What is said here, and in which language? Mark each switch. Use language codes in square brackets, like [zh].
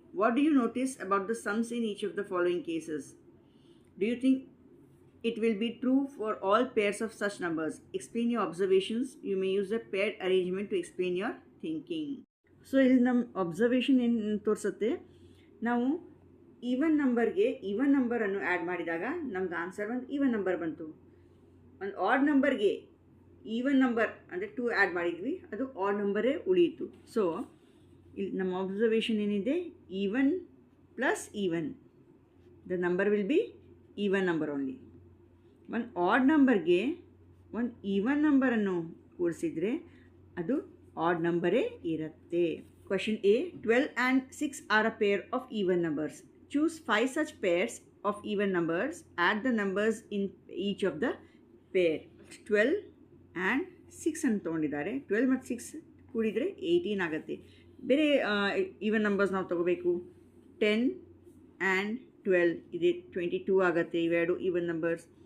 [en] What do you notice about the sums in each of the following cases? Do you think it will be true for all pairs of such numbers? Explain your observations. You may use the paired arrangement to explain your thinking. [kn] So ಇಲ್ಲಿ ನಮ್ಮ observation ಏನು ತೋರಿಸುತ್ತೆ, ನಾವು even ನಂಬರ್ಗೆ even ನಂಬರನ್ನು add ಮಾಡಿದಾಗ ನಮ್ಗೆ answer ಒಂದು ಈವನ್ ನಂಬರ್ ಬಂತು. ಒಂದು ಆಡ್ ನಂಬರ್ಗೆ ಈವನ್ ನಂಬರ್ ಅಂದರೆ 2 ಆ್ಯಡ್ ಮಾಡಿದ್ವಿ, ಅದು ಆಡ್ ನಂಬರೇ ಉಳಿಯಿತು. [en] so [kn] ಇಲ್ಲಿ ನಮ್ಮ ಅಬ್ಸರ್ವೇಷನ್ ಏನಿದೆ, [en] Even plus even, the number will be even number only. [kn] ಒಂದು ಆಡ್ ನಂಬರ್ಗೆ ಒಂದು ಈವನ್ ನಂಬರನ್ನು ಕೂಡಿಸಿದರೆ ಅದು ಆಡ್ ನಂಬರೇ ಇರುತ್ತೆ. [en] Question A, 12 and 6 are a pair of even numbers. Choose 5 such pairs of even numbers. Add the numbers in each of the pair. [kn] 12 and 6 ಅಂತ ತೊಗೊಂಡಿದ್ದಾರೆ. 12 ಮತ್ತು 6 ಕೂಡಿದರೆ 18 ಆಗುತ್ತೆ. ಬೇರೆ ಈವನ್ ನಂಬರ್ಸ್ ನಾವು ತೊಗೋಬೇಕು. 10 and 12 ಇದೆ 22 ಆಗುತ್ತೆ. ಇವೆರಡು ಈವನ್ ನಂಬರ್ಸ್.